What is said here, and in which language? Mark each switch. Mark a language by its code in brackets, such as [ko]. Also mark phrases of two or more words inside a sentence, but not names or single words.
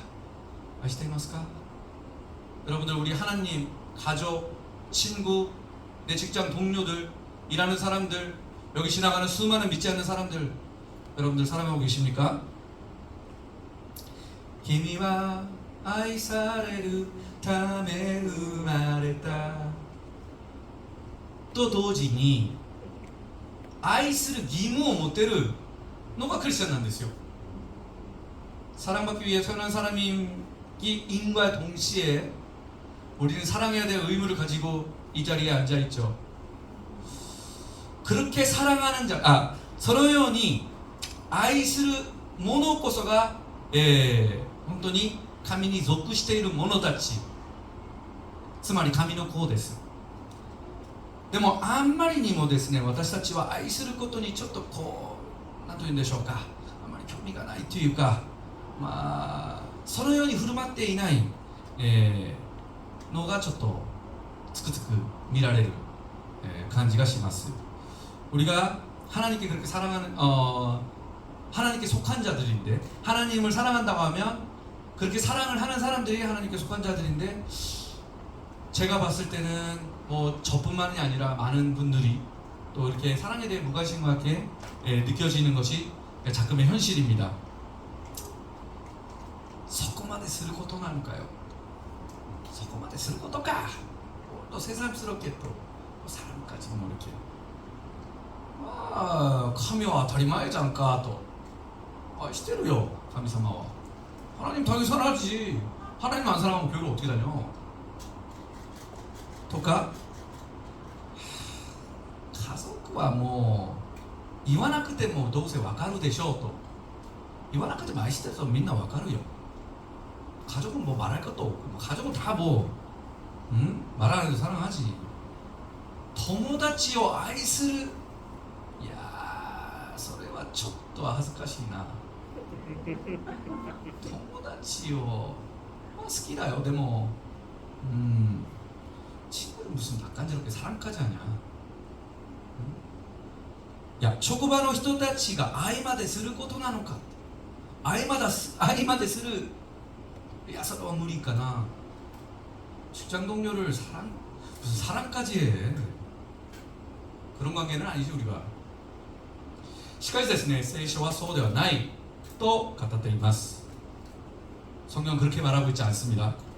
[ja] 愛していますか。 [ko] 여러분들 우리 하나님, 가족, 친구, 내 직장 동료들, 일하는 사람들, 여기 지나가는 수많은 믿지 않는 사람들, 여러분들 사랑하고 계십니까? [ja] 君は愛されるため生まれたと同時に愛する義務を持てるのがクリスチャンなんですよ。 [ko] 사랑받기 위해 태어난 사람인과 동시에 우리는 사랑해야 될 의무를 가지고 이 자리에 앉아 있죠. 그렇게 사랑하는 자, [ja] そのように愛する者こそが本当に神に属している者たち、つまり神の子です。でもあんまりにもですね、私たちは愛することにちょっと何と言うんでしょうか、あまり興味がないというか、そのように振る舞っていない、のがちょっとつくづく見られる、感じがします。 [ko] 우리가 하나님께 그렇게 하나님께 속한 자들인데, 하나님을 사랑한다고 하면 그렇게 사랑을 하는 사람들이 하나님께 속한 자들인데, 제가 봤을 때는 뭐 저뿐만이 아니라 많은 분들이 또 이렇게 사랑에 대해 무관심하게 느껴지는 것이 가끔의 현실입니다. [ja] そこまですることなのかよ、そこまですることか [ko] 또 새삼스럽게 또 사랑까지 뭐 이렇게 [ja] 神は当たり前じゃんかと愛してるよ神様は [ko] 하나님 당연히 사랑하지 하나님 안 사랑하면 교회를 어떻게 다녀 [ja] とか家族はもう言わなくてもどうせわかるでしょうと言わなくても愛してるとみんなわかるよ [ko] 가족은 뭐 말할 것도 없고 가족은 다 뭐 말하는 데 사랑하지 [ja] 友達を愛するいやそれはちょっと恥ずかしいな友達を好きだよでも [ko] 친구를 무슨 낯간지럽게 사랑까지 하냐 야 職場の [ja] 人たちが愛まですることなのか愛までするいやそれは無理かな [ko] 직장 동료를 무슨 사랑까지 해 그런 관계는 아니지 우리가 [ja] しかしですね聖書はそうではないと語っています [ko] 성경은 그렇게 말하고 있지 않습니다